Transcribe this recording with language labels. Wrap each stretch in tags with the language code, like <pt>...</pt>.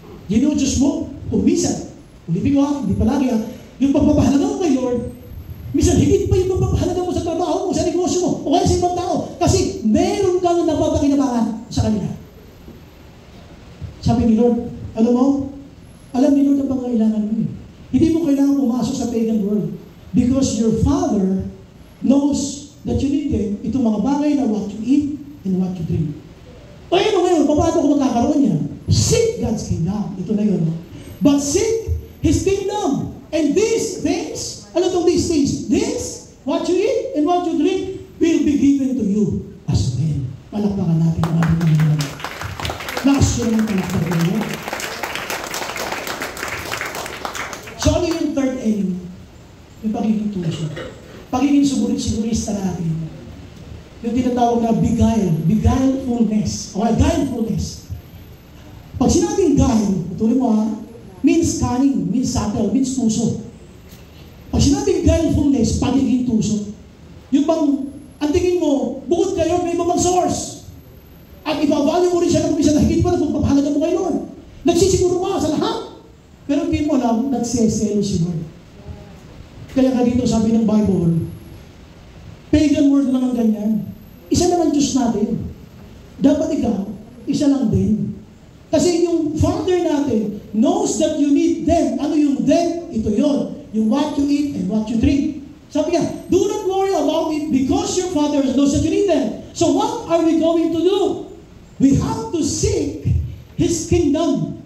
<tl>Diyos mo, kung minsan, ulitin ko ha, hindi palagi ha, yung pagpapahalaga mo kay Lord, minsan higit pa yung pagpapahalaga mo sa trabaho mo, sa negosyo mo, o kaya sa ibang tao. Kasi meron kang napapakinabangan sa kanila. Sabi ni Lord, alam mo, alam ni Lord ang pangailangan mo. Hindi mo kailangan pumasok sa pagan world.</tl> <en>Because your Father knows that you need them,</en> <tl>itong mga bagay na</tl> <en>what you eat and what you drink.</en> <tl>O ano ngayon, paano ko magkakaroon yan?</tl> <en>Seek God's kingdom.</en> <tl>Ito na yun.</tl> <en>But seek His kingdom. And these things, ano itong these things? This what you eat and what you drink will be given to you as well.</en> <tl>Palakpakan natin ang ating Panginoon. Naasyo naman palakpakan niyo. So ano yung third enemy? Yung pagiging tuso. Pagiging sigurista natin. Yung tinatawag na beguilefulness. O guilefulness. Pag sinabing guile, tuloy mo ha,</tl> <en>means cunning, means subtle,</en> <tl>means tuso. Pag sinabing guilefulness, pagiging tuso. Yung bang, ang tingin mo, bukod kayo, may ibang source. At ibavalue mo rin siya ng isa na higit pa na pagpapahalaga mo kay Lord. Nagsisiguro ka sa lahat. Pero hindi mo alam, nagseselo si Lord. Kaya ka dito sabi ng Bible, pagan word lang ang ganyan. Isa lang ang Diyos natin. Dapat ikaw, isa lang din. Kasi yung Father natin</tl> <en>knows that you need them.</en> <tl>Ano yung them? Ito yon.</tl> <en>Yung what you eat and what you drink.</en> <tl>Sabi niya,</tl> <en>do not worry about it because your Father knows that you need them. So what are we going to do? We have to seek His kingdom.</en>